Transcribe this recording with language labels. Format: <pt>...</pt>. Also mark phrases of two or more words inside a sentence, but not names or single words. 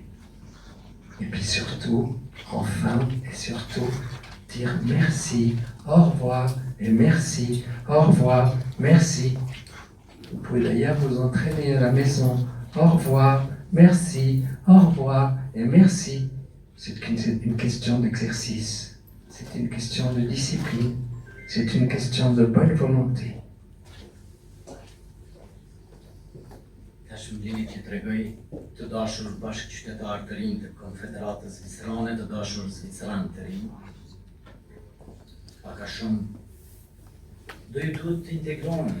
<fr>Et puis surtout, enfin et surtout, dire merci, au revoir et merci, au revoir, merci. Vous pouvez d'ailleurs vous entraîner à la maison. Au revoir, merci, au revoir et merci. C'est une question d'exercice. C'est une question de discipline. C'est une question de bonne volonté.</fr> <sq>Tash më lini që t'rregoj të dashur bashkëqytetarë të rinj të Konfederatës Zvicrane, të dashur Zvicranë të rinj. Pak a shumë do ju duhet të integroni.</sq>